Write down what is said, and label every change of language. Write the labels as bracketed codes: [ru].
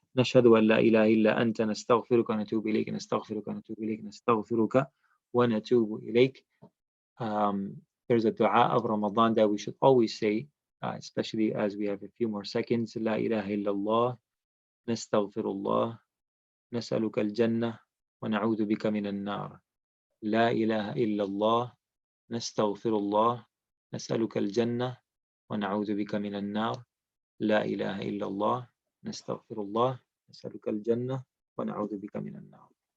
[ar] نشهد أن لا إله إلا أنت نستغفرك ونتوب إليك نستغفرك ونتوب إليك نستغفرك ونتوب إليك. [en] There's a dua of Ramadan that we should always say, especially as we have a few more seconds. [ar] لا إله إلا الله نستغفر الله نسألك الجنة ونعوذ بك من النار. لا إله إلا الله نستغفر الله نسألك الجنة ونعوذ بك من النار. لا إله إلا الله نستغفر الله نسألك الجنة ونعوذ بك من النار.